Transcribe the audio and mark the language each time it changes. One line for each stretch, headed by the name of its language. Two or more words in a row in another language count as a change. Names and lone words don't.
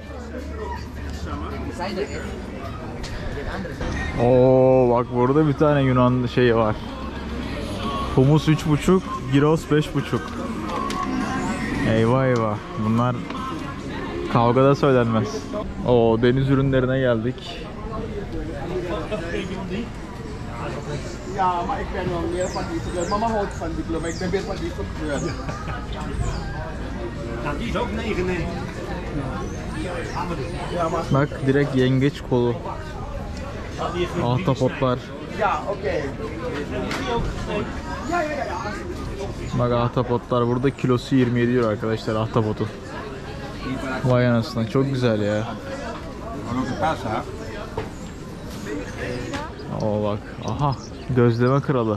Turkish: Oo bak, burada bir tane Yunan şeyi var. Humus 3,5, gyros 5,5. Eyvah eyvah. Bunlar kavgada söylenmez. Oo, deniz ürünlerine geldik.
Dutch: Ja, maar ik ben wel meer van die kleur. Mama houdt van die kleur, maar ik ben meer van die soort kleur. Nou, die is ook 9,90. Ja, maar...
Turkish: Bak direkt yengeç kolu. Ahtapotlar.
Dutch: Ja, oké.
Turkish: Bak ahtapotlar burada kilosu 27 euro arkadaşlar ahtapotun. Vay anasını, çok güzel ya. Oo bak, aha gözleme kralı.